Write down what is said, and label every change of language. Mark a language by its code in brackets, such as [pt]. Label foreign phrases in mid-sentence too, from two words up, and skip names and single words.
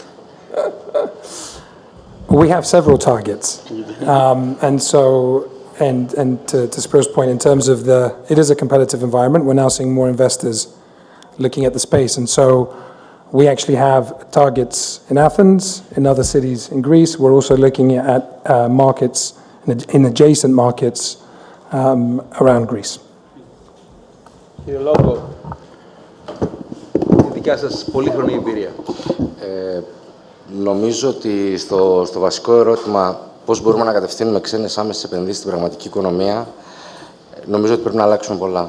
[en] We have several targets, and so to Spyros' point, in terms of it is a competitive environment. We're now seeing more investors looking at the space, and so we actually have targets in Athens, in other cities in Greece. We're also looking at markets in adjacent markets around Greece. [el] Κύριε Λόγκο, τη δικιά σας πολύχρονη εμπειρία. Νομίζω ότι στο βασικό ερώτημα πώς μπορούμε να κατευθύνουμε ξένες άμεσες επενδύσεις στην πραγματική οικονομία, νομίζω ότι πρέπει να αλλάξουμε πολλά.